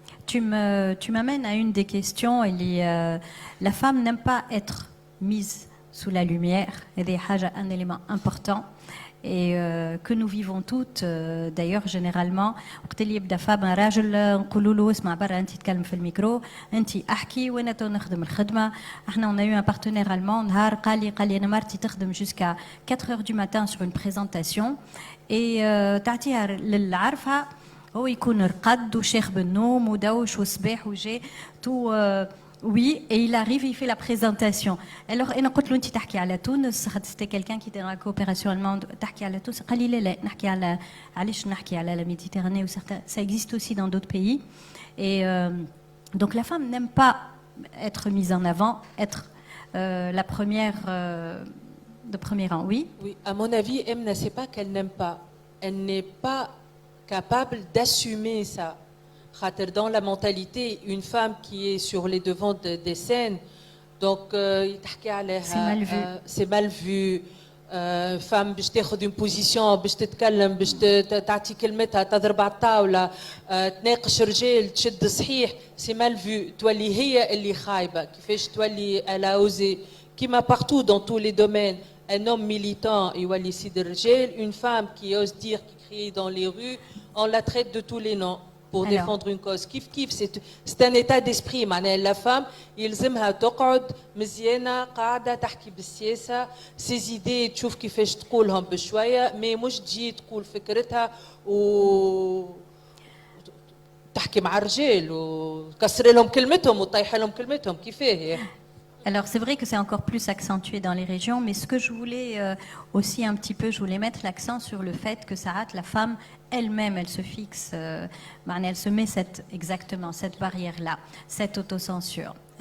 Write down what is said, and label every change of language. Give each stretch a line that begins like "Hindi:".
French: Tu m'amènes à une des questions la femme n'aime pas être mise sous la lumière et c'est un élément important et que nous vivons toutes d'ailleurs généralement
Arabic: وقت اللي يبدا فاب راجل نقولوا له اسمع برا انت تتكلم في الميكرو انت احكي وانا تو نخدم الخدمه احنا
French: on a eu un partenaire allemand
Arabic: نهار قال لي انا مرتي تخدم
French: jusqu'à 4h du matin sur une présentation et
Arabic: تعطيها للعرفها هو يكون رقد وشيخ بالنوم ودوش وصباح وجاي تو
French: oui, et il arrive, il fait la présentation. Alors,
Arabic: أنا قلت له أنت تحكي على تونس،
French: c'était quelqu'un qui était dans la coopération allemande,
Arabic: تحكي على تونس، قال لي لا لا نحكي على
French: علاش نحكي على la Méditerranée, ou ça existe aussi dans d'autres pays. Et donc la femme n'aime pas être mise en avant, être la première de premier rang, oui. Oui, à mon avis, Emna, c'est pas qu'elle n'aime pas. Elle n'est pas capable d'assumer ça. Dans la mentalité, une femme qui est sur les devants des scènes, donc c'est mal vu. C'est mal vu.
Arabic: Femme باش تاخذ
French: une position
Arabic: باش تتكلم باش تعطي كلمتها تضرب على الطاوله تناقش رجال تشد صحيح
French: c'est mal vu.
Arabic: تولي هي اللي خايبه كيفاش تولي
French: elle a osé
Arabic: كيما
French: partout dans tous les domaines. Un homme militant
Arabic: يولي يسيد الرجال,
French: une femme qui ose dire, qui crie dans les rues, on la traite de tous les noms pour défendre une cause. Kif kif, c'est un état d'esprit. La femme,
Arabic: يلزمها تقعد مزيانة قاعدة تحكي بالسياسة,
French: ses idées
Arabic: تشوف كيفاش تقولهم بشوية,
French: mais
Arabic: مش تجي تقول فكرتها و تحكي مع الرجال وتكسر لهم كلمتهم وتطيح لهم كلمتهم كيفاه.
French: Alors c'est vrai que c'est encore plus accentué dans les régions, mais ce que je voulais aussi un petit peu, je voulais mettre l'accent sur le fait que Sarat, la femme elle-même, elle se fixe, elle se met exactement cette barrière-là, cette autocensure.